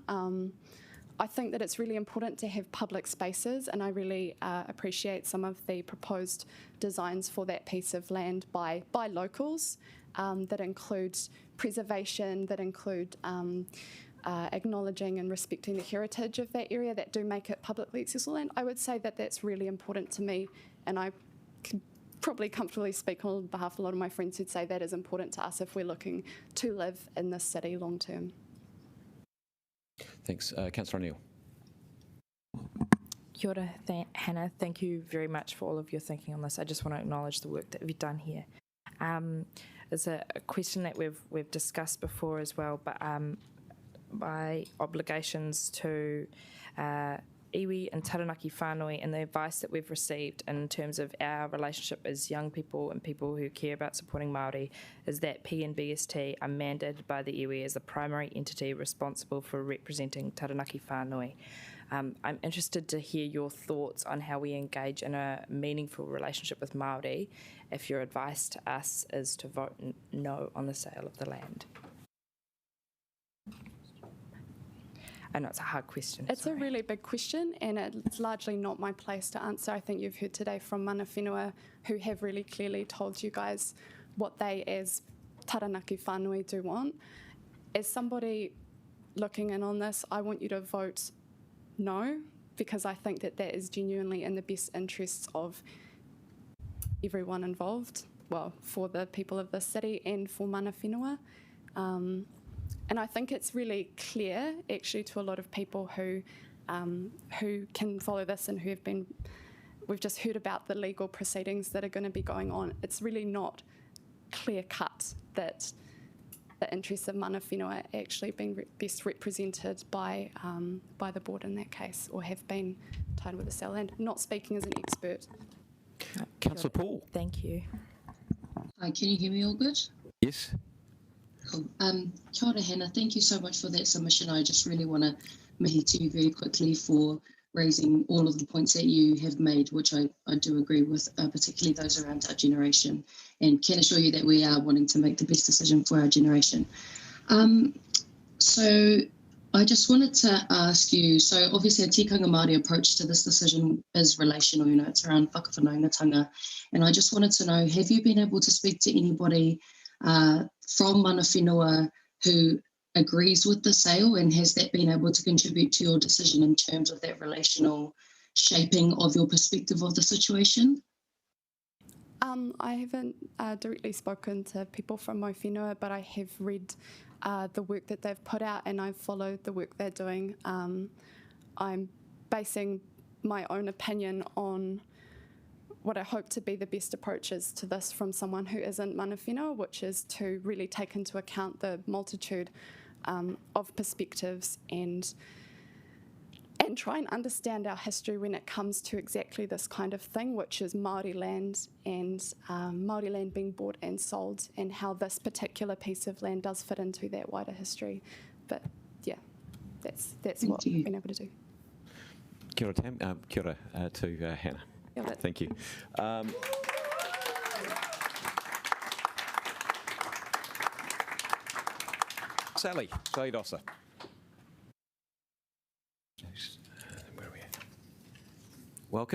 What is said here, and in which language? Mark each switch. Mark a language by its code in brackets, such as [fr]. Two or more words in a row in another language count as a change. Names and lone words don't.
[en] I think that it's really important to have public spaces, and I really appreciate some of the proposed designs for that piece of land by locals that include preservation, that include acknowledging and respecting the heritage of that area, that do make it publicly accessible. And I would say that that's really important to me, and I can probably comfortably speak on behalf of a lot of my friends who'd say that is important to us if we're looking to live in this city long term. Thanks. Councillor O'Neill. [mi] Kia ora, Hannah. [en] Thank you very much for all of your thinking on this. I just want to acknowledge the work that we've done here. It's a question that we've discussed before as well, but my obligations to iwi and taranaki whānui and the advice that we've received in terms of our relationship as young people and people who care about supporting Māori is that PNBST are mandated by the iwi as the primary entity responsible for representing taranaki whānui. I'm interested to hear your thoughts on how we engage in a meaningful relationship with Māori if your advice to us is to vote no on the sale of the land. I know it's a hard question. It's a really big question, and it's largely not my place to answer. I think you've heard today from [mi] mana whenua [en] who have really clearly told you guys what they as taranaki whānui do want. As somebody looking in on this, I want you to vote no, because I think that that is genuinely in the best interests of everyone involved, well, for the people of the city and for [mi] mana whenua. [en] And I think it's really clear, actually, to a lot of people who can follow this and who have been, we've just heard about the legal proceedings that are going to be going on. It's really not clear cut that the interests of [mi] mana whenua [en] actually being best represented by the board in that case, or have been tied with the sale. And not speaking as an expert. Councillor Paul. Thank you. Hi, can you hear me all good? Yes. Cool. [mi] Kia ora, Hannah. [en] Thank you so much for that submission. I just really want to mihi to you very quickly for raising all of the points that you have made, which I do agree with, particularly those around our generation, and can assure you that we are wanting to make the best decision for our generation. So I just wanted to ask you, so obviously a [mi] tikanga Māori [en] approach to this decision is relational, it's around whakawhanaungatanga, and I just wanted to know, have you been able to speak to anybody from [mi] mana whenua [en] who agrees with the sale, and has that been able to contribute to your decision in terms of that relational shaping of your perspective of the situation? I haven't directly spoken to people from my whenua, but I have read the work that they've put out, and I've followed the work they're doing. I'm basing my own opinion on what I hope to be the best approaches to this from someone who isn't [mi] mana whenua, [en] which is to really take into account the multitude of perspectives and try and understand our history when it comes to exactly this kind of thing, which is Māori land and Māori land being bought and sold, and how this particular piece of land does fit into that wider history. But yeah, that's what we've been able to do. [mi] Kia ora, Tam. Kia ora to Hannah. [en] Thank you. Sally, Saidosa. Where are we at? Welcome.